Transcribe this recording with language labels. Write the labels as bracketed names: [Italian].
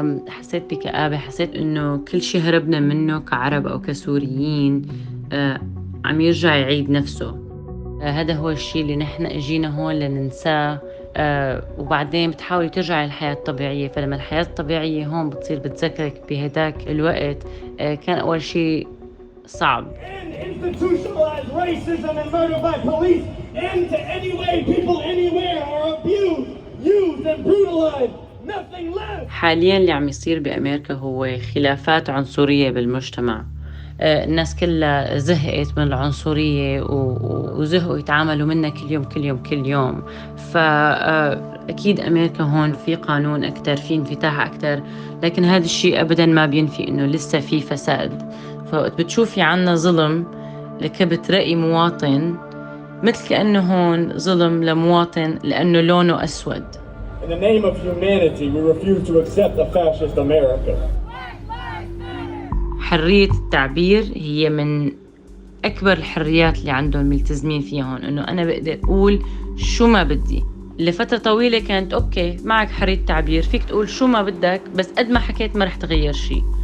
[Arabic] حسيت بكآبة، حسيت إنه كل شي هربنا منه كعرب أو كسوريين عم يرجع يعيد نفسه. هذا هو الشي اللي نحن اجينا هون لننساه. وبعدين بتحاولي ترجعي للحياة الطبيعية. فلما الحياة الطبيعية هون بتصير بتذكرك بهداك الوقت، كان أول شي صعب. [English] Institutionalized racism and murder by police, and to any way people anywhere are abused, used and brutalized. Nothing less. [Arabic] حاليا اللي عم يصير بأمريكا هو خلافات عنصرية بالمجتمع. الناس كلها زهقت من العنصرية وزهقوا يتعاملوا منها كل يوم كل يوم كل يوم. فأكيد أمريكا هون في قانون أكتر، في انفتاح أكتر، لكن هذا الشيء أبدا ما بينفي إنه لسه في فساد. فوقت بتشوفي عنا ظلم لكبت رأي مواطن، مثل كأنه هون ظلم لمواطن لأنه لونه أسود. [English] In the name of humanity, we refuse to accept a fascist America. [Arabic] حرية التعبير هي من أكبر الحريات اللي عندهم ملتزمين فيها هون، إنه أنا بقدر أقول شو ما بدي. لفترة طويلة كانت أوكي، معك حرية تعبير، فيك تقول شو ما بدك، بس قد ما حكيت ما رح تغير شي.